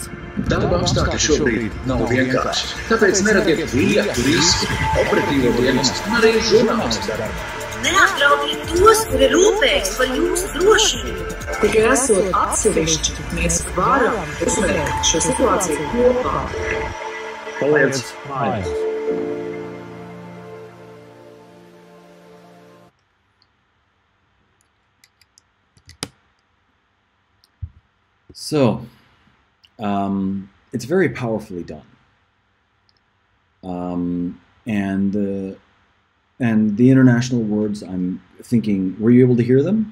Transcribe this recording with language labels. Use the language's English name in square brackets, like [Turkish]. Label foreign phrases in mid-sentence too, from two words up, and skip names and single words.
[Latvian] Darba apstākļi šobrīd nav vienkārši, tāpēc neradiet lietu risku operatīvo dienestu un arī žurnālistu darbu. Neapdraudiet tos, kuri rūpējas par jūsu drošību. Tikai esot atsevišķi, mēs varam uzvarēt šo situāciju kopā. Paliec mājās. [English] So, it's very powerfully done, and the international words, I'm thinking, were you able to hear them?